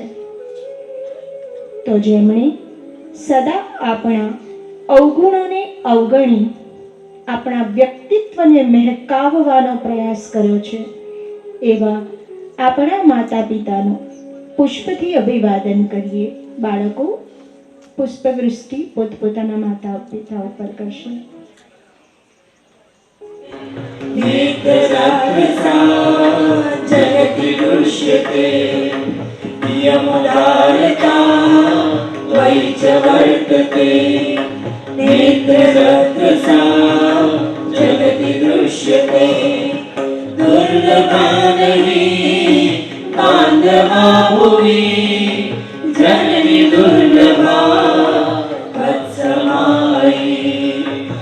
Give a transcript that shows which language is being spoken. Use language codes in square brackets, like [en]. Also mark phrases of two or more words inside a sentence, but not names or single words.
[gu] તો જેમણે સદા આપણા અવગુણોને અવગણી આપણા વ્યક્તિત્વને મહેકાવવાનો પ્રયાસ કર્યો છે, એવા આપણા માતા પિતાનું પુષ્પથી અભિવાદન કરીએ। બાળકો પુષ્પવૃષ્ટિ પોતપોતાના માતા પિતા ઉપર કરશે। [sa] नेत्ररात्रसा जगति दृश्यते यमुदारता त्वयि च वर्तते। नेत्ररात्रसा जगति दृश्यते दुर्लभा नहि बान्धवा भुवि जननी दुर्लभा वत्समायि।